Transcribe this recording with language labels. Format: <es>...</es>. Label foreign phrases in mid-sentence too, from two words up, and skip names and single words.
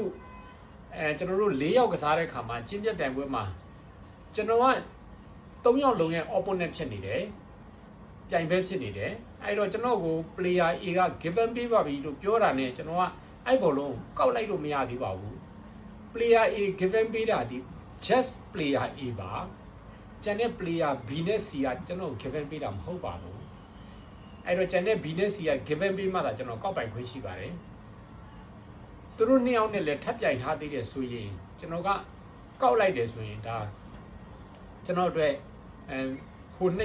<my>ကျွန်တော်တို့၄ယောက်ကစားတဲ့ခါမှာကျင်းပြပြိုင်ပွဲမှာကျွန်တော်က၃ယောက်လုံးရဲ့ opponent ဖြစ်နေတယ်ပြိုင်ဘက်ဖြစ်နေတယ်အဲ့တော့ကျွန်တော်ကို</my> <en>player A</en> <my>က given ပေးပါပြီလို့ပြောတာနဲ့ကျွန်တော်ကအဲ့ ဘောလုံးကောက်လိုက်လို့မရသေးပါဘူး</my> <en>player A given</en> <my>ပေးတာဒီ</my> <en>just player A</en> <my>ပါကျန်တဲ့</my> <en>player B</en> <my>နဲ့ C ကကျွန်တော် given ပေးတာမ ဟုတ်ပါဘူးအဲ့တော့ကျန်တဲ့ B နဲ့ C က given ပေးမှသာကျွန်တော်ကောက်ပိုင်ခွင့်ရှိပါတယ်သူတို့နှစ်ယောက်နဲ့ လည်းထပ်ပြိုင်ထားသေးတယ်ဆိုရင်ကျွန်တော်ကကောက်လိုက်တယ်ဆိုရင်ဒါကျွန်တော်အတွက်ဟို</my>